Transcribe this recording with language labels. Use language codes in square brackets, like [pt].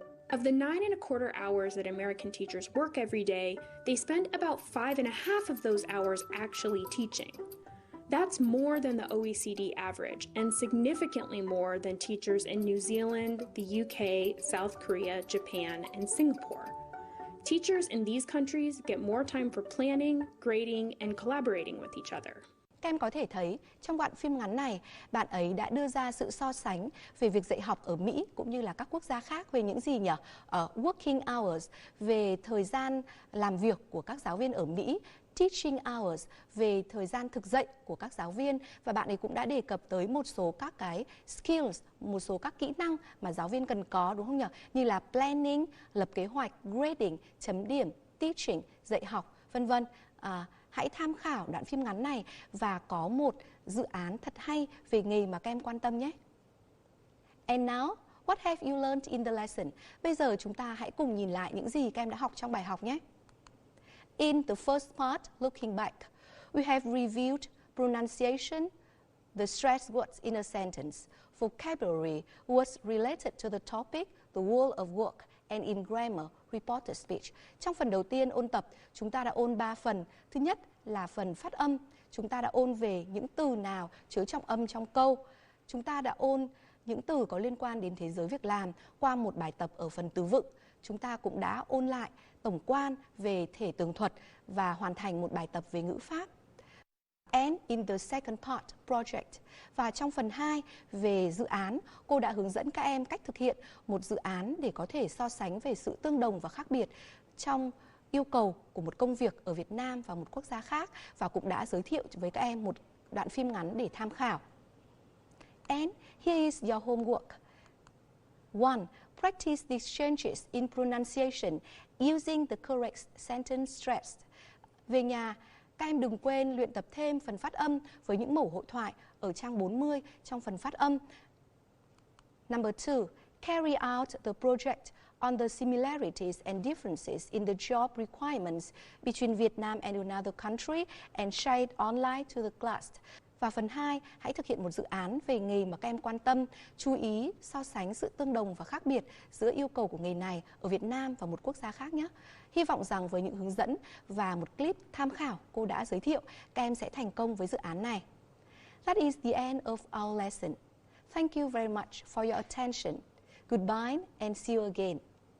[en] Of the 9.25 hours that American teachers work every day, they spend about 5.5 of those hours actually teaching. That's more than the OECD average and significantly more than teachers in New Zealand, the UK, South Korea, Japan, and Singapore. Teachers in these countries get more time for planning, grading, and collaborating with each other. [vi] Các em có thể thấy trong đoạn phim ngắn này, bạn ấy đã đưa ra sự so sánh về việc dạy học ở Mỹ cũng như là các quốc gia khác về những gì nhỉ? [en] Working hours, [vi] về thời gian làm việc của các giáo viên ở Mỹ, [en] teaching hours, [vi] về thời gian thực dạy của các giáo viên, và bạn ấy cũng đã đề cập tới một số các cái skills, một số các kỹ năng mà giáo viên cần có, đúng không nhỉ? Như là planning, lập kế hoạch, grading, chấm điểm, teaching, dạy học, vân vân. Hãy tham khảo đoạn phim ngắn này và có một dự án thật hay về nghề mà các em quan tâm nhé. [en] And now, what have you learned in the lesson? [vi] Bây giờ chúng ta hãy cùng nhìn lại những gì các em đã học trong bài học nhé. [en] In the first part, looking back, we have reviewed pronunciation, the stressed words in a sentence, vocabulary, words related to the topic, the world of work, and in grammar, reported speech. [vi] Trong phần đầu tiên ôn tập, chúng ta đã ôn 3 phần. Thứ nhất là phần phát âm. Chúng ta đã ôn về những từ nào chứa trọng âm trong câu. Chúng ta đã ôn những từ có liên quan đến thế giới việc làm qua một bài tập ở phần từ vựng. Chúng ta cũng đã ôn lại tổng quan về thể tường thuật và hoàn thành một bài tập về ngữ pháp. [en] And in the second part project, [vi] và trong phần 2 về dự án, cô đã hướng dẫn các em cách thực hiện một dự án để có thể so sánh về sự tương đồng và khác biệt trong yêu cầu của một công việc ở Việt Nam và một quốc gia khác, và cũng đã giới thiệu với các em một đoạn phim ngắn để tham khảo. [en] And here is your homework. 1. Practice these changes in pronunciation using the correct sentence stressed. [vi] Về nhà, các em đừng quên luyện tập thêm phần phát âm với những mẫu hội thoại ở trang 40 trong phần phát âm. [en] Number 2. Carry out the project on the similarities and differences in the job requirements between Vietnam and another country and share it online to the class. [vi] Và phần 2, hãy thực hiện một dự án về nghề mà các em quan tâm, chú ý so sánh sự tương đồng và khác biệt giữa yêu cầu của nghề này ở Việt Nam và một quốc gia khác nhé. Hy vọng rằng với những hướng dẫn và một clip tham khảo cô đã giới thiệu, các em sẽ thành công với dự án này. [en] That is the end of our lesson. Thank you very much for your attention. Goodbye and see you again.